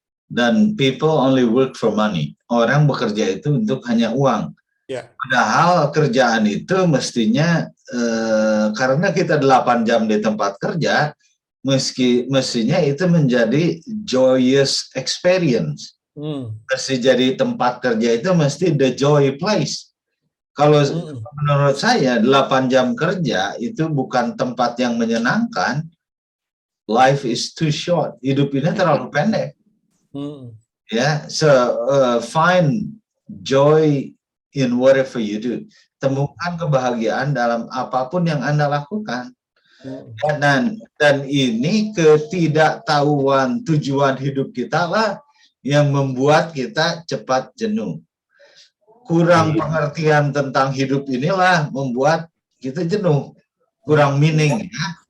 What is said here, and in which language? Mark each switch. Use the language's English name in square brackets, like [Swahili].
[Indonesian] dan [English] people only work for money. [Indonesian] Orang bekerja itu untuk hanya uang. Padahal kerjaan itu mestinya karena kita 8 jam di tempat kerja, mestinya itu menjadi [English] joyous experience. [Indonesian] Mesti jadi tempat kerja itu mesti [English] the joy place. [Indonesian] Kalau menurut saya 8 jam kerja itu bukan tempat yang menyenangkan. [English] Life is too short. [Indonesian] Hidup ini terlalu pendek. [English] Ya, so find joy in whatever you do. [Indonesian] Temukan kebahagiaan dalam apapun yang Anda lakukan. Dan ini ketidaktahuan tujuan hidup kita lah yang membuat kita cepat jenuh. Kurang pengertian tentang hidup inilah membuat kita jenuh, kurang meaning. Ya.